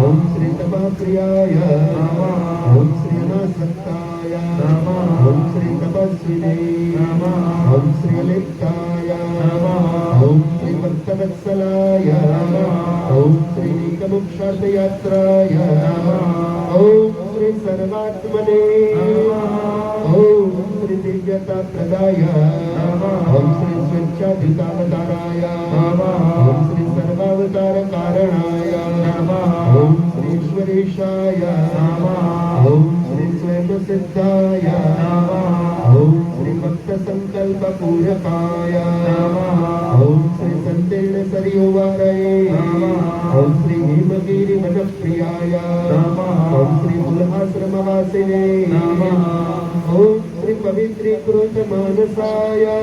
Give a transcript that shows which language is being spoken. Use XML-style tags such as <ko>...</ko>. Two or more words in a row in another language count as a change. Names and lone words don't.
<sa>ઓમ શ્રી તપાપ્રિયાય નમઃ. ઓમ શ્રી અનાસક્તાય નમઃ. ઓમ શ્રી તપસ્વિને નમઃ. ઓમ શ્રી અલિપ્તાય નમઃ. ઓમ શ્રી ભક્તવત્સલાય નમઃ. ઓમ શ્રી નીકમોક્ષાર્થયાત્રાય નમઃ. परमात्मने ओम श्री दिव्यता प्रदाय ओम श्री स्वेच्छाधिकावताराय ओम श्री सर्वावतार कारणाय ओम श्री ईश्वरेशाय ओम श्री स्वयं सिद्धाय ओम श्री भक्त संकल्प पूरकाय ओम श्री संतीर्ण सरयोवारये ओम श्री हेमगिरि वनप्रियाय ओम श्री मूलाश्रमवासिने ओम श्री पवित्रीकृत मानसाय</sa>